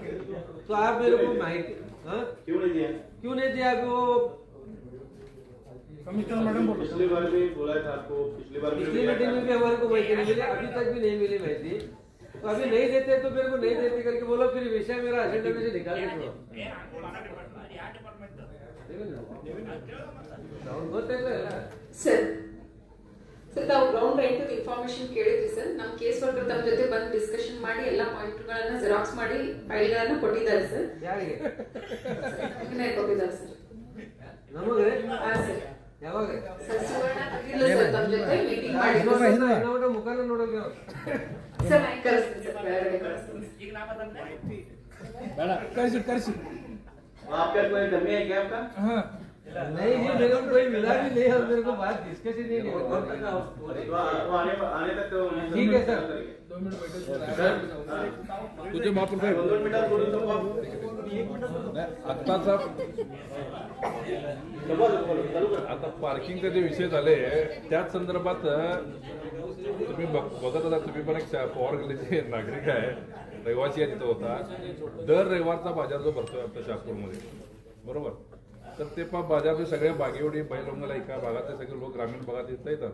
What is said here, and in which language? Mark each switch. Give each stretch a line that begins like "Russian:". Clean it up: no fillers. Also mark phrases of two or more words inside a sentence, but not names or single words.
Hindi: तो आप मेरे को माहिती क्यों नहीं दिया? क्यों नहीं दिया? वो कमिश्नर मैडम बोलो, पिछली बार भी बोला था आपको, पिछली मीटिंग में भी हमारे को माहिती नहीं मिली, अभी तक भी नहीं मिली माहिती। तो अभी नहीं देते तो मेरे को नहीं देते करके बोलो, फिर विषय मेरा एजेंडा में से निकाल दो।
Kannada: ಸರ್ ತಾವು
English: ground right information
Kannada: ಕೇಳಿದ್ರಿ ಸರ್. ನಮ್ಮ
English: case worker
Kannada: ತಮ್ಮ ಜೊತೆ ಬಂದು ಡಿಸ್ಕಷನ್ ಮಾಡಿ ಎಲ್ಲ ಪಾಯಿಂಟ್ಗಳನ್ನ ಜೆರಾಕ್ಸ್ ಮಾಡಿ ಫೈಲ್ಗಳನ್ನ ಕೊಟ್ಟಿದ್ದಾರೆ ಸರ್. ಯಾರಿಗೆ ಕೊಟ್ಟಿದ್ದಾರೆ ಸರ್. ನಮಗೆ ಸರ್ ಯಾವಾಗ ಸರ್ ಸುವರ್ಣ ಇಲ್ಲ ಸರ್ ತಮ್ಮ ಜೊತೆ ಮೀಟಿಂಗ್ ಮಾಡಿ ಮುಖಾನ ನೋಡಲ್ಲ ಸರ್. ನಾನು ಕಳಿಸ್ತೀನಿ ಸರ್, ಬೇರೆ ಕಳಿಸ್ತೀನಿ. ಈಗ ನಾ ಬಂದ್ರೆ
Hindi: करिए आपका कोई जमीन है क्या आपका? नहीं जी, मेरे को कोई मिला भी नहीं और मेरे को बात डिस्कस ही नहीं हुआ। आने तक तो ठीक है सर। 2 मिनट बैठो तुझे माफ कर
Marathi: आत्ताचा आता पार्किंगचे जे विषय झाले त्याच संदर्भात तुम्ही बघत होता, तुम्ही पण एक पवार गल्लीचे नागरिक आहे, रहिवासी आहे, तिथं होता. दर रविवारचा बाजार जो भरतोय आपल्या शहापूरमध्ये, बरोबर, तर ते बाजारचे सगळे बागेवडी बैलवंगला एका भागातले सगळे लोक ग्रामीण भागात येतात.